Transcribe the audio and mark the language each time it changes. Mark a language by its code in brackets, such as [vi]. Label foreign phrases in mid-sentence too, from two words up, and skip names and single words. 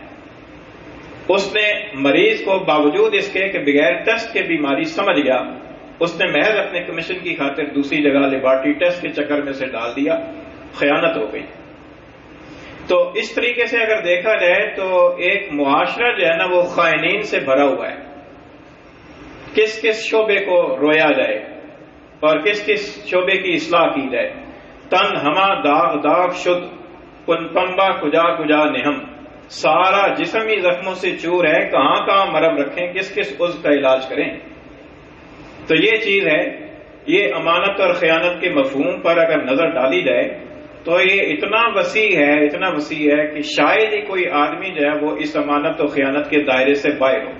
[ur] اس نے مریض کو باوجود اس کے کہ بغیر ٹیسٹ کے بیماری سمجھ گیا، اس نے محض اپنے کمیشن کی خاطر دوسری جگہ لیبارٹری ٹیسٹ کے چکر میں سے ڈال دیا. خیانت ہو گئی. تو اس طریقے سے اگر دیکھا جائے تو ایک معاشرہ جو ہے نا وہ خائنین سے بھرا ہوا ہے. کس کس شعبے کو رویا جائے اور کس کس شعبے کی اصلاح کی جائے. [fa] تن ہما داغ داغ شد کن پنبا کجا کجا نہم، [ur] سارا جسم ہی زخموں سے چور ہے، کہاں کہاں مرم رکھیں، کس کس عضو کا علاج کریں. تو یہ چیز ہے. یہ امانت اور خیانت کے مفہوم پر اگر نظر ڈالی جائے تو یہ اتنا وسیع ہے کہ شاید ہی کوئی آدمی جو ہے وہ اس امانت و خیانت کے دائرے سے باہر ہو.